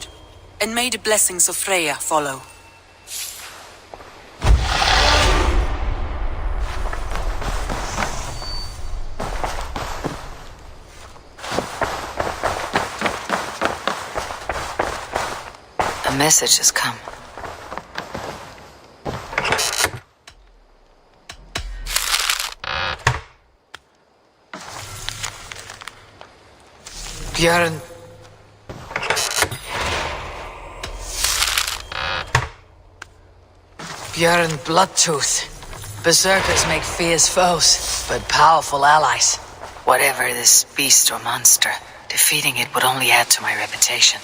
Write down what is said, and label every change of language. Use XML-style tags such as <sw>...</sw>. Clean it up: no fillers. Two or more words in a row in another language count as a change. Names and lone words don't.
<en>And may the blessings of Freya follow. A message has come. Björn. Björn Bloodtooth. Berserkers make fierce foes, but powerful allies. Whatever this beast or monster, defeating it would only add to my reputation.</en>